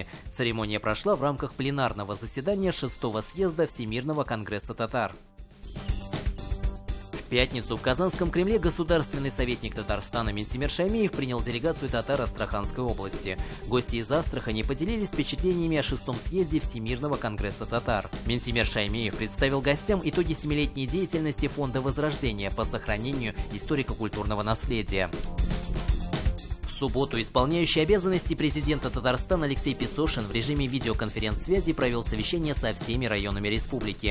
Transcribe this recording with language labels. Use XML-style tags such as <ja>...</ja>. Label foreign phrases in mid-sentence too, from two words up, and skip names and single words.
<ru>Церемония прошла в рамках пленарного заседания 6-го съезда Всемирного конгресса татар. В пятницу в Казанском Кремле государственный советник Татарстана Минтимер Шаймиев принял делегацию татар Астраханской области. Гости из Астрахани поделились впечатлениями о 6-м съезде Всемирного конгресса татар. Минтимер Шаймиев представил гостям итоги 7-летней деятельности Фонда Возрождения по сохранению историко-культурного наследия. В субботу исполняющий обязанности президента Татарстана Алексей Песошин в режиме видеоконференц-связи провел совещание со всеми районами республики.</ru>